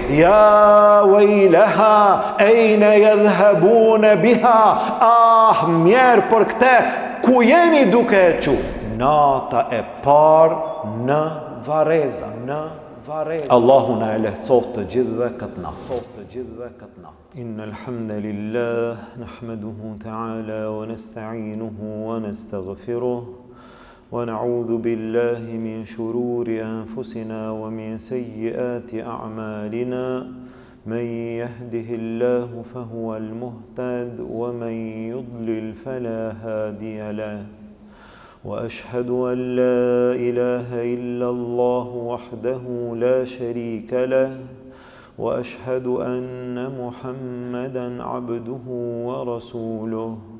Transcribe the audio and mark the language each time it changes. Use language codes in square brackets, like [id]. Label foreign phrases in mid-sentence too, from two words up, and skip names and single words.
[ar] يا ويلها، أين يذهبون بها. [sq] Ah, mjerë për këte, ku jeni duke e qu? Nata e par në Vareza. Allahu na e lehtësoft të gjithëve këtë natë. [ar] إن الحمد لله نحمده تعالى ونستعينه ونستغفره ونعوذ بالله من شرور أنفسنا ومن سيئات أعمالنا من يهده الله فهو المهتد ومن يضلل فلا هادي له وأشهد أن لا إله إلا الله وحده لا شريك له وأشهد أن محمدا عبده ورسوله